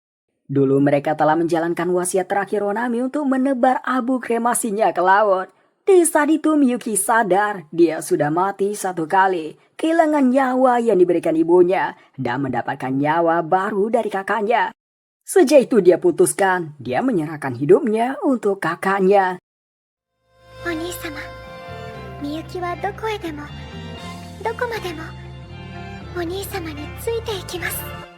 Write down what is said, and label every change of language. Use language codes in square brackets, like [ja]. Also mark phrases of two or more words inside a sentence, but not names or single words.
[id] Dulu mereka telah menjalankan wasiat terakhir Honami untuk menebar abu kremasinya ke laut. Di saat itu Miyuki sadar dia sudah mati satu kali, kehilangan nyawa yang diberikan ibunya, dan mendapatkan nyawa baru dari kakaknya. Sejak itu dia putuskan dia menyerahkan hidupnya untuk kakaknya. [ja] お兄様、みゆきはどこへでもどこまでもお兄様についていきます。